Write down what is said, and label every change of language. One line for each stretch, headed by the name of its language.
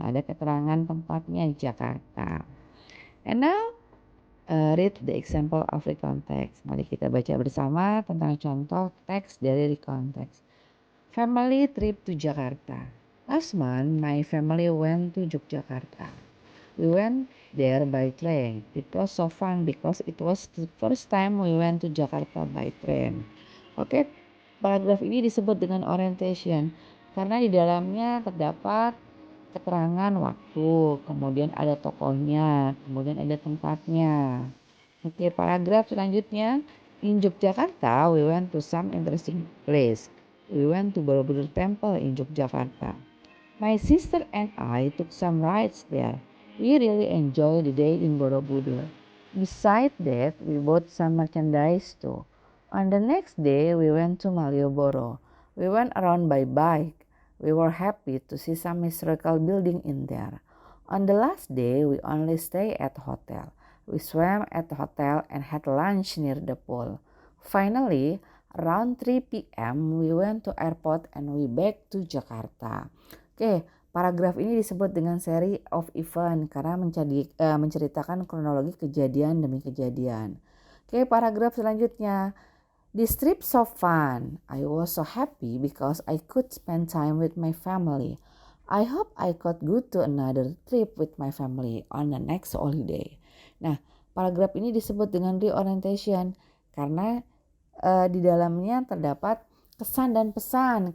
Indonesian: Ada keterangan tempatnya Jakarta.
English: And now read the example of recontext.
Indonesian: Mari kita baca bersama tentang contoh teks dari recontext.
English: Family trip to Jakarta. Last month, my family went to Yogyakarta. We went there by train. It was so fun because it was the first time we went to Jakarta by train.
Indonesian: Oke, paragraf ini disebut dengan orientation karena di dalamnya terdapat keterangan waktu, kemudian ada tokohnya, kemudian ada tempatnya. Oke, paragraf selanjutnya.
English: In Yogyakarta, we went to some interesting place. We went to Borobudur Temple in Yogyakarta. My sister and I took some rides there. We really enjoyed the day in Borobudur. Besides that, we bought some merchandise too. On the next day, we went to Malioboro. We went around by bike. We were happy to see some historical building in there. On the last day, we only stayed at the hotel. We swam at the hotel and had lunch near the pool. Finally, around 3 p.m. we went to airport and we back to Jakarta.
Indonesian: Oke, paragraf ini disebut dengan series of event karena menceritakan kronologi kejadian demi kejadian. Oke, paragraf selanjutnya.
English: This trip so fun. I was so happy because I could spend time with my family. I hope I could go to another trip with my family on the next holiday.
Indonesian: Nah, paragraf ini disebut dengan reorientation karena di dalamnya terdapat kesan dan pesan.